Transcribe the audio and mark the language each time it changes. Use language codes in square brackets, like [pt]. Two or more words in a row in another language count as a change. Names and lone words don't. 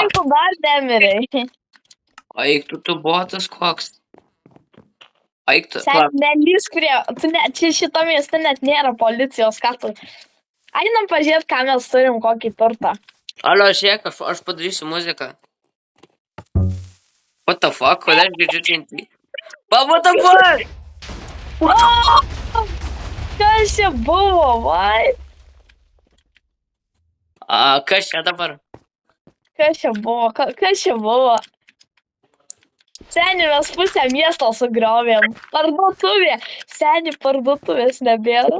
[lt] Kaip tu dar nemirei? O eik tu botas koks. Eik tu. Nelys prie... Čia šito mieste net nėra policijos, ką tu... Einam pažiūrėt, ką mes turim, kokį turtą. Olio, žiūrėk, aš padarysiu muziką. [en] What the fuck? [lt] Kodėl girdžiu TNT? [en] What the fuck? [lt] Kas čia buvo, vai? Kas čia dabar? Kas čia buvo? Seni, mes pusę miesto sugriovėm. Parduotuvė. Seni, parduotuvės nebėra.